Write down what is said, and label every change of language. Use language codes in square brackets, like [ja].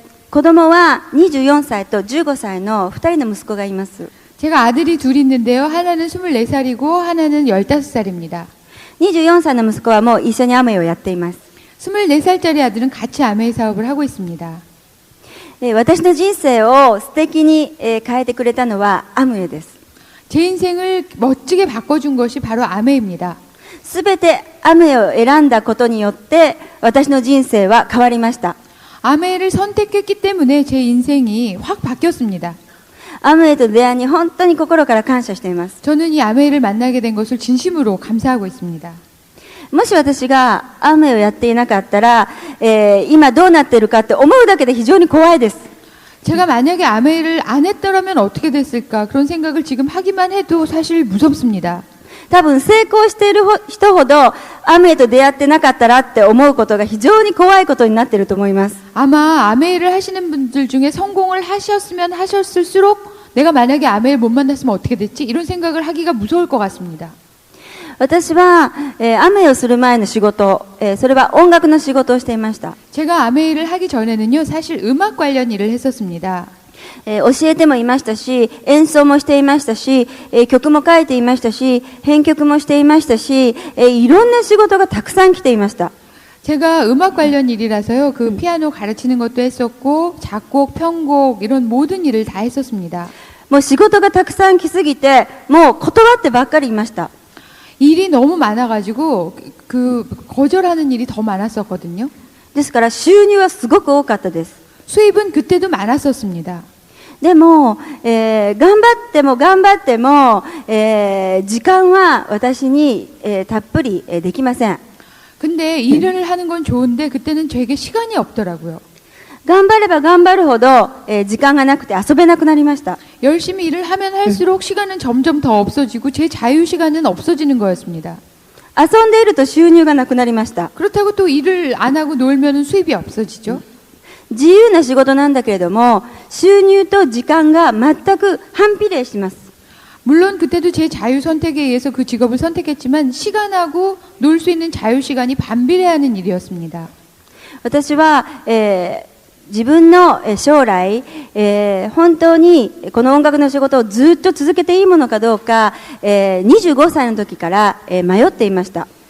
[ja] 子供は24歳と15歳の2人の息子がいます。 [ko] 제가 아들이 둘 있는데요. 하나는 24살이고 하나는 15살입니다. [ja] 24歳の息子はもう一緒にアムウェイをやっています。 [ko] 24살짜리 아들은 같이 아메이 사업을 하고 있습니다. [ja] 私の人生を素敵に変えてくれたのはアムウェイです。 [ko] 제 인생을 멋지게 바꿔준 것이 바로 아메이입니다. [ja] すべてアムウェイを選んだことによって私の人生は変わりました。 [ko] 아메이를 선택했기 때문에 제 인생이 확 바뀌었습니다. [ja] アムウェイと出会いに本当に心から感謝しています。 [ko] 저는 이 아메이를 만나게 된 것을 진심으로 감사하고 있습니다. [ja] もし私がアムウェイをやっていなかったら、今どうなっているかって思うだけで非常に怖いです。 [ko] 제가 만약에 아메이를 안 했더라면 어떻게 됐을까 그런 생각을 지금 하기만 해도 사실 무섭습니다. [ja] 多分成功している人ほどアムウェイと出会ってなかったらって思うことが非常に怖いことになっていると思います。 [ko] 아마 아메이를 하시는 분들 중에 성공을 하셨으면 하셨을수록 내가 만약에 아메이를 못 만났으면 어떻게 됐지? 이런 생각을 하기가 무서울 것 같습니다. [ja] 私は、アムウェイをする前の仕事、それは音楽の仕事をしていました。 [ko] 제가 아메이를 하기 전에는요, 사실 음악 관련 일을 했었습니다. [ja] 教えてもいましたし、演奏もしていましたし、曲も書いていましたし、編曲もしていましたし、いろんな仕事がたくさん来ていました。 [ko] 제가 음악 관련 일이라서요, 그 피아노 가르치는 것도 했었고, 작곡, 편곡 이런 모든 일을 다 했었습니다. [ja] もう仕事がたくさん来すぎて、もう断ってばっかりいました。 [ko] 일이 너무 많아가지고 거절하는 일이 더 많았었거든요. [ja] ですから収入はすごく多かったです。 [ko] 수입은 그때도 많았었습니다. [ja] でも、頑張っても頑張っても、時間は私に、たっぷり、できません。 [ko] 근데 일을 하는 건 좋은데 그때는 제게 시간이 없더라고요. [ja] 頑張れば頑張るほど、時間がなくて遊べなくなりました。 [ko] 열심히 일을 하면 할수록 시간은 점점 더 없어지고 제 자유 시간은 없어지는 거였습니다. [ja] 遊んでいると収入がなくなりました。 [ko] 그렇다고 또 일을 안 하고 놀면 수입이 없어지죠. [ja] 自由な仕事なんだけれども、収入と時間が全く反比例します。 [ko] 물론 그때도 제 자유 선택에 의해서 그 직업을 선택했지만 시간하고 놀 수 있는 자유 시간이 반비례하는 일이었습니다. [ja] 私は、自分の将来、本当にこの音楽の仕事をずっと続けていいものかどうか、25歳の時から、迷っていました。